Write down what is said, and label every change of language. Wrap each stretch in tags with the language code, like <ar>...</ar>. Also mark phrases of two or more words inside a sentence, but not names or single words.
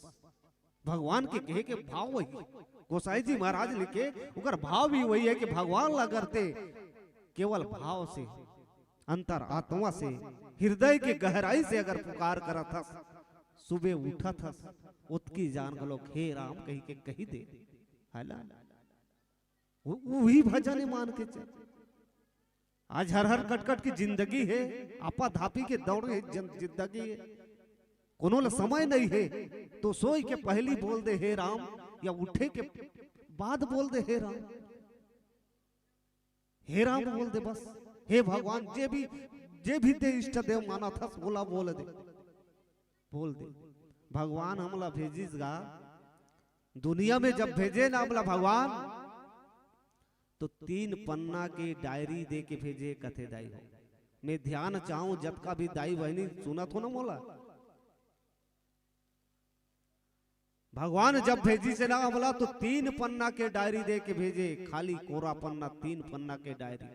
<hne>भगवान के कहे के भाव वही, गोसाई जी महाराज लिखे उकर भाव भी वही है कि भगवान ला करते केवल भाव से, अंतर आत्मा से, हृदय के गहराई से अगर पुकार करा था, सुबह उठा था, उत्की जान गलो हे राम कही के कही दे, है ना, वही भजन मान के चल। आज हर हर कटकट की जिंदगी है, आपा धापी के दौड़ जिंदगी है, कोनो ला समय नहीं है तो सोई के पहली बोल दे हे राम, या उठे के बाद बोल दे हे राम, हे राम बोल दे बस। हे भगवान जे भी ते इष्ट देव माना था बोला बोल दे, बोल दे। भगवान हमला भेजिस गा दुनिया में, जब भेजे ना हमला भगवान तो 3 पन्ना के डायरी दे के भेजे कथे दाई हो। मैं ध्यान चाहूं जब का भी दाई बहनी सुनत हो ना मोला, भगवान जब भेजी से ना हमला तो 3 पन्ना के डायरी दे के भेजे, खाली कोरा पन्ना, 3 पन्ना के डायरी।</hne>